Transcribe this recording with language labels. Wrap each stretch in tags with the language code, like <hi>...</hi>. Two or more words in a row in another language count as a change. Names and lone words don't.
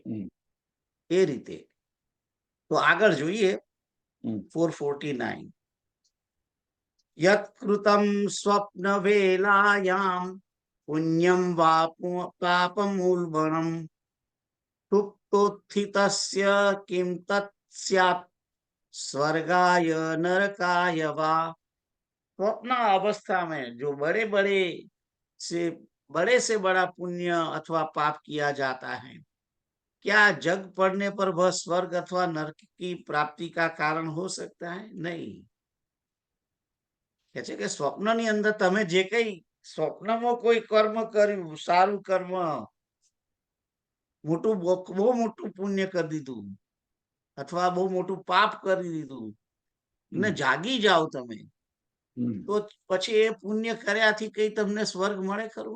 <gu>એ રીતે તો આગળ જોઈએ 449.</gu> <sa>यत कृतम स्वप्न वेलायाम पुण्यम वा पापम उल्बणम सुप्तोत्थितस्य किम તत् સ્યાत् स्वर्गाय नरकाय वा।</sa> <hi>स्वप्न अवस्था में जो बड़े से बड़ा पुण्य अथवा पाप किया जाता है, क्या जग पड़ने पर वह स्वर्ग अथवा नरक की प्राप्ति का कारण हो सकता है? नहीं.</hi> <gu>કે છે કે સ્વપ્નની અંદર તમે જે કઈ સ્વપ્નમાં કોઈ કર્મ કર્યું, સારું કર્મ, મોટું બહુ મોટું પુણ્ય કરી દીધું અથવા બહુ મોટું પાપ કરી દીધું ને જાગી જાઓ તમે, તો પછી એ પુણ્ય કર્યાથી કઈ તમને સ્વર્ગ મળે ખરું?</gu>